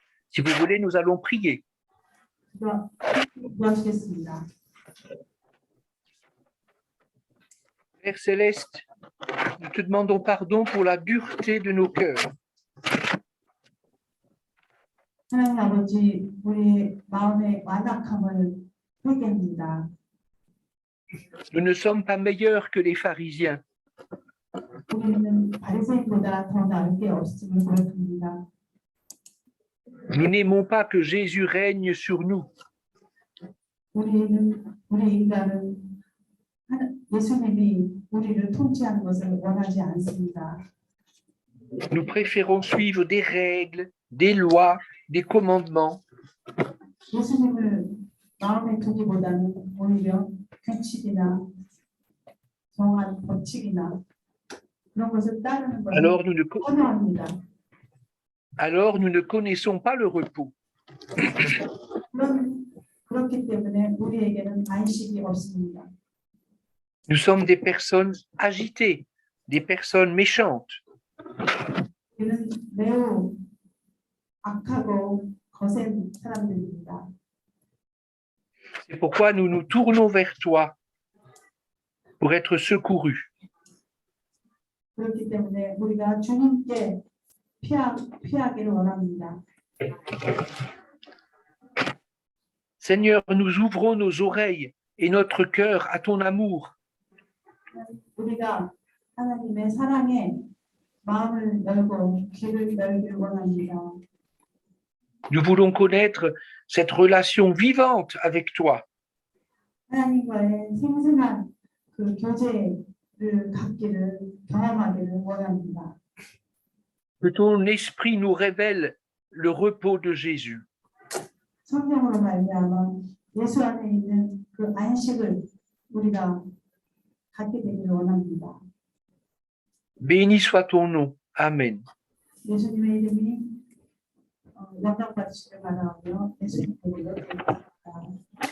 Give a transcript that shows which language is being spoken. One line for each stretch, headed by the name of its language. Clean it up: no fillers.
French: Si vous voulez, nous allons prier.
Korean: 기도하시겠습니다.
French: Père Céleste, nous te demandons pardon pour la dureté de nos cœurs.
Korean: 하나님 아버지, 우리 마음의 완악함을 회개합니다.
French: Nous ne sommes pas meilleurs que les pharisiens.
Korean: 우리는 바리새인보다 더 나을 게 없음을 고백합니다.
French: Nous n'aimons pas que Jésus règne sur nous.
Korean: 우리 인간은 예수님이 우리를 통치하는 것을 원하지 않습니다.
French: Nous préférons suivre des règles, des lois, des commandements.
Korean: 예수님을 마음에 두기보다는 오히려 규칙이나 정한 법칙이나 그런 것을 따르는 것을 선호합니다.
French: Alors nous ne connaissons pas le repos.
Korean: 그렇기 때문에 우리에게는 안식이 없습니다.
French: Nous sommes des personnes agitées, des personnes méchantes.
Korean: 우리는 매우 악하고 거센 사람들입니다.
French: C'est pourquoi nous nous tournons vers toi pour être secourus.
Korean: 그렇기 때문에 우리가 주님께 피하기를 원합니다.
French: Seigneur, nous ouvrons nos oreilles et notre cœur à ton amour.
Korean: 우리가 하나님의 사랑에 마음을 열고 귀를 열기를 원합니다.
French: Nous voulons connaître cette relation vivante avec toi.
Korean: 하나님과의 생생한 그 교제를 갖기를 경험하기를 원합니다.
French: Que ton esprit nous révèle le repos de Jésus.
Korean: 성령으로 말미암아 예수 안에 있는 그 안식을 우리가 갖게 되기를 원합니다.
French: Béni soit ton nom. Amen.
Korean: 예수님의 이름이 영광 받으시길 바라며 예수님 이름으로 기도합니다.